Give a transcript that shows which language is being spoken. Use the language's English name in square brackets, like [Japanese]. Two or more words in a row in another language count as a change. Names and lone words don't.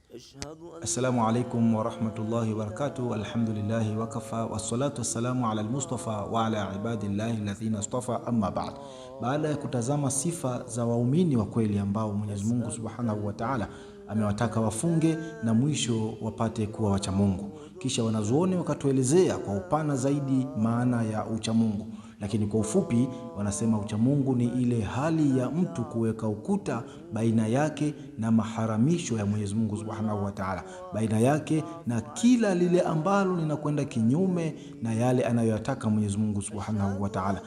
[Arabic] السلام عليكم ورحمة الله وبركاته. الحمد لله وكفى والصلاة والسلام على المصطفى وعلى عباد الله الذين اصطفى، أما بعد. [Swahili] Baada ya kutazama sifa za waumini wa kweli ambao Mwenyezi Mungu [Arabic] سبحانه وتعالى [Swahili] amewataka wafunge na mwisho wapate kuwa wacha Mungu, kisha wanazuoni wakatuelezea kwa upana zaidi maana ya ucha Mungu. Lakini kwa ufupi wanasema ucha Mungu ni ile hali ya mtu kuweka ukuta baina yake na maharamisho ya Mwenyezi Mungu [Arabic] سبحانه وتعالى, [Swahili] baina yake na kila lile ambalo linakwenda kinyume na yale anayoyataka Mwenyezi Mungu [Arabic] سبحانه وتعالى.